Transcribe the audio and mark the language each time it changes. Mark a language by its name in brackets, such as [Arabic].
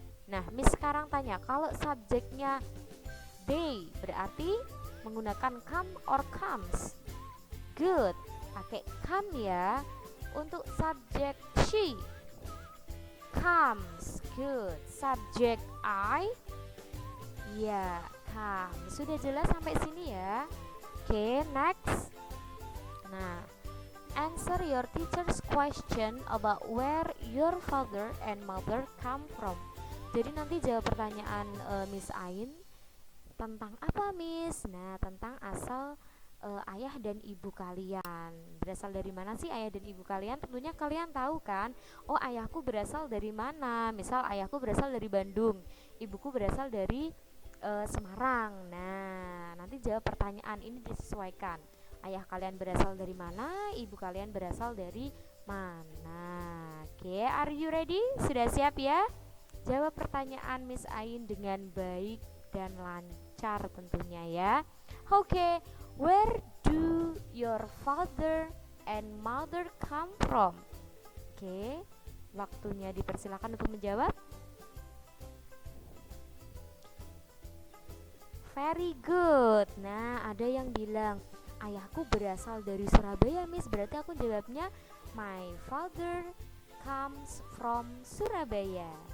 [Indonesian] Nah, Miss sekarang tanya, kalau subjeknya they berarti menggunakan come or comes? Good, pakai come ya. Untuk subjek she, comes. Good. Subjek I, ya, comes. Sudah jelas sampai sini ya? [English] Oke, next. Nah, answer your teacher's question about where your father and mother come from. [Indonesian] Jadi nanti jawab pertanyaan Miss Ain tentang apa, Miss? Nah, tentang asal ayah dan ibu kalian. Berasal dari mana sih ayah dan ibu kalian? Tentunya kalian tahu kan? Oh, ayahku berasal dari mana? Misal ayahku berasal dari Bandung, ibuku berasal dari Semarang. Nah, nanti jawab pertanyaan ini disesuaikan. Ayah kalian berasal dari mana? Ibu kalian berasal dari mana? Oke, [English] are you ready? [Indonesian] Sudah siap ya? Jawab pertanyaan Miss Ain dengan baik dan lancar tentunya ya. [English] Oke, where do your father and mother come from? [Indonesian] Oke, waktunya dipersilakan untuk menjawab. [English] Very good. [Indonesian] Nah, ada yang bilang ayahku berasal dari Surabaya, Miss. Berarti aku jawabnya [English] my father comes from Surabaya.